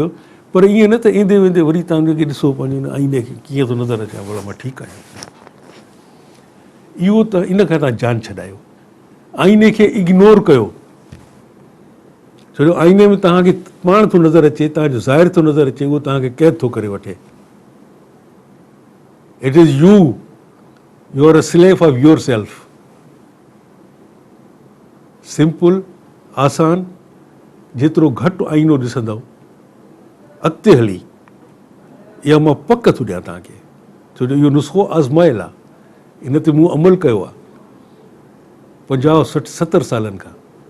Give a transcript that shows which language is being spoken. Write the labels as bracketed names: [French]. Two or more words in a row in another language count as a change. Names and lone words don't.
[Sindhi] पर ईअं न त ईंदे वेंदे वरी तव्हां हुनखे ॾिसो पंहिंजे आईने खे कीअं थो नज़र अचे, भला मां ठीकु आहियां। इहो त इन खां तव्हां जान छॾायो, आईने खे इग्नोर कयो। छो जो आईने में तव्हांखे पाण थो नज़र अचे, तव्हांजो ज़ाहिर थो नज़र अचे, उहो तव्हांखे क़ैद थो करे वठे। [English] It is you are a slave of yourself. [Sindhi] सिंपल, आसान, जेतिरो घटि आईनो ॾिसंदव अॻिते हली, इहा मां पक थो ॾियां तव्हांखे, छो जो इहो नुस्ख़ो आज़मायल आहे, इन ते मूं अमल कयो आहे 50, 60, 70 सालनि खां।